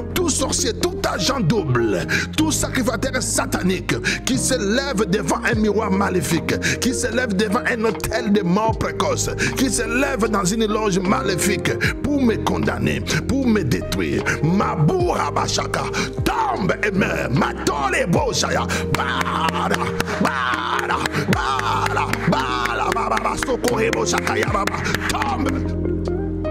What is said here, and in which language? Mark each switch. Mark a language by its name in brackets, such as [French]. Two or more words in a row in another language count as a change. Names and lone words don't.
[French] Tout sorcier, tout agent double, tout sacrificateur satanique qui se lève devant un miroir maléfique, qui se lève devant un hôtel de mort précoce, qui se lève dans une loge maléfique pour me condamner, pour me détruire. Maboura Bachaka, tombe et meurt. Matole Boshaya, Bada, Bada, Bada, Bada, Bada, Sokore Boshaka, Yababa, tombe.